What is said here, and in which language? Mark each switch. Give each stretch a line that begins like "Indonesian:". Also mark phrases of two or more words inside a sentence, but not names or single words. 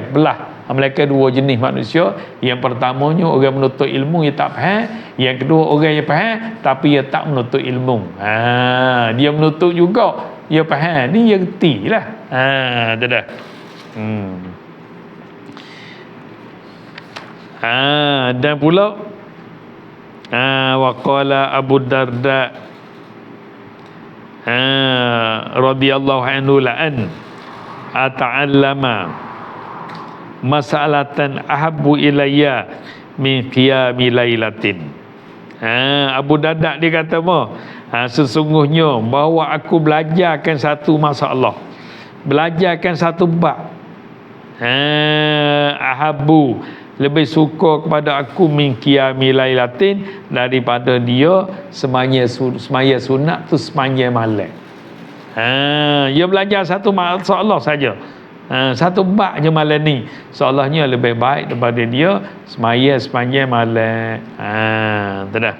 Malay: Belah mereka dua jenis manusia. Yang pertamanya orang menuntut ilmu, dia tak faham. Yang kedua orang yang faham tapi dia tak menuntut ilmu. Dia menuntut juga, dia faham, dia reti lah. Dah. Dan pula
Arabic: وقال أبو الدرداء رضي الله عنه لأن أتعلم مسألة أحب إلي من قيام ليلة.
Malay: Abu Darda dia kata apa? Sesungguhnya bahawa aku belajarkan satu masalah, belajarkan satu bab, ahabbu, lebih suka kepada aku
Arabic: من قيام ليلة,
Malay: daripada dia semaya sunat tu semaya malam. Dia belajar satu masalah saja, satu bab je malam ni, seolahnya lebih baik daripada dia semaya malam. Tu dah.